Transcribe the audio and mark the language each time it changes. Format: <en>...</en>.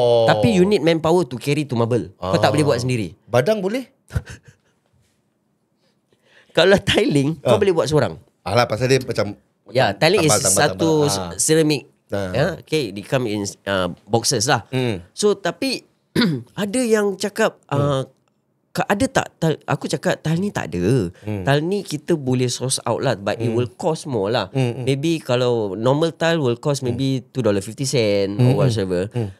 <ms>Tapi</ms> <en>you need manpower to carry to marble.</en> <ms>Kau tak boleh buat sendiri. Badang boleh? Kalau tiling, kau boleh buat seorang. Alah, pasal dia macam</ms> <en>tiling is</en> <ms>satu</ms> <en>ceramic. Okay, they come in boxes lah.</en> <ms>So tapi ada yang cakap ada tak aku cakap tile ni tak ada.</ms> <en>Tile</en> <ms>ni kita boleh</ms> <en>source out lah, but it will cost more lah. Maybe</en> <ms>kalau</ms> <en>normal tile will cost maybe $2.50 or whatever.</en>